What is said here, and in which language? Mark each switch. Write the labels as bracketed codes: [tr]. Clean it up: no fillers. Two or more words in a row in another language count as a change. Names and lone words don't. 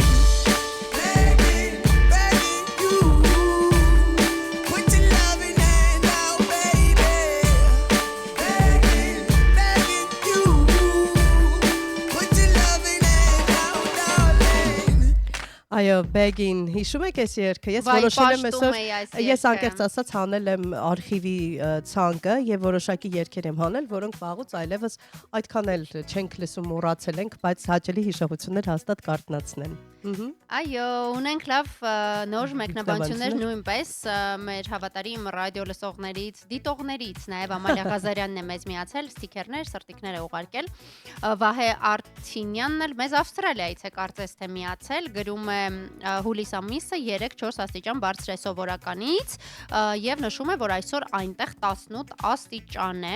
[en] Begging, begging you. Put your loving hand out, baby. Begging, begging you. Put your loving hand out, darling. [hy] Այո, Beggin, հիշում եք այս երգը։ Ես Վայ, որոշել եմ պաշտում էի այս այսօր, ես երգը։ անկեղծ ասած հանել եմ արխիվի ցանկը եւ որոշակի երգեր եմ հանել, որոնք վաղուց այլևս այդքան էլ չենք լսում, մոռացել ենք, բայց հաճելի հիշողություններ հաստատ կարտնացնեն։ Այո, ունենք լավ նոր մեկնաբանություններ նույնպես մեր հավատարիմ ռադիո լսողներից, դիտողներից, նաև Ամալիա Ղազարյանն է մեզ միացել, ստիքերներ, սրտիկներ է ուղարկել։ Վահե Արթինյանն էլ մեզ Ավստրալիայից է կարծես թե միացել, գրում է հուլիս ամիսը 3-4 աստիճան բարձր է սովորականից եւ նշում է, որ այսօր այնտեղ 18 աստիճան է։